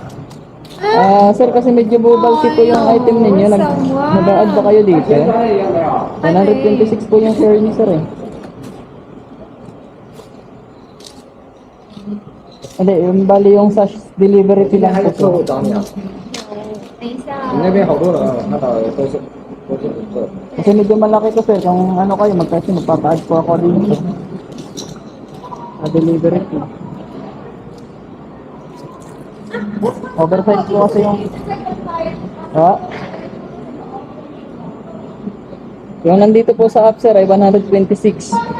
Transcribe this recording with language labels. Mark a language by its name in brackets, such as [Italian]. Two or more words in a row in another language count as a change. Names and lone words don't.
[Filipino] Sir, kasi medyo bubalti po yung item ninyo. Nag-add ba kayo dito? 126 po yung share niyo sir eh. Hindi, yung bali yung sa [English] delivery fee [Filipino] lang po. [Chinese] 找你啊，等一下你那边好多人啊，看到都是不错。 [Filipino] Kasi medyo malaki to sir. Kung ano kayo, magpapa-add po ako dito. [English] Delivery fee. [Filipino] Oversize po kasi yung... Yung nandito po sa app sir ay 126.